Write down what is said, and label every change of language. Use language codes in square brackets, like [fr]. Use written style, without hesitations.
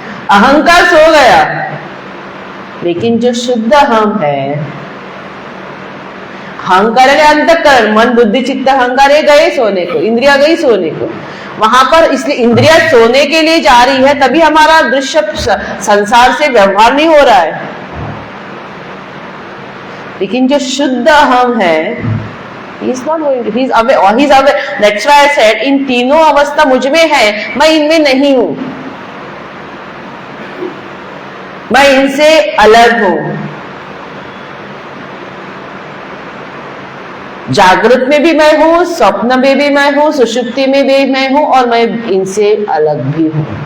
[hi] अहंकार सो गया, लेकिन जो शुद्ध हम है, अहंकार अंतःकरण, मन बुद्धि चित्त अहंकार गए सोने को, इंद्रिया गई सोने को वहां पर। इसलिए इंद्रिया सोने के लिए जा रही है, तभी हमारा दृश्य संसार से व्यवहार नहीं हो रहा है। लेकिन जो शुद्ध हम है, [en] he is not going to, he is aware. That's why I said [hi] इन तीनों अवस्था मुझ में है, मैं इनमें नहीं हूं, मैं इनसे अलग हूं। जागृत में भी मैं हूं, स्वप्न में भी मैं हूं, सुषुप्ति में भी मैं हूं, और मैं इनसे अलग भी हूं।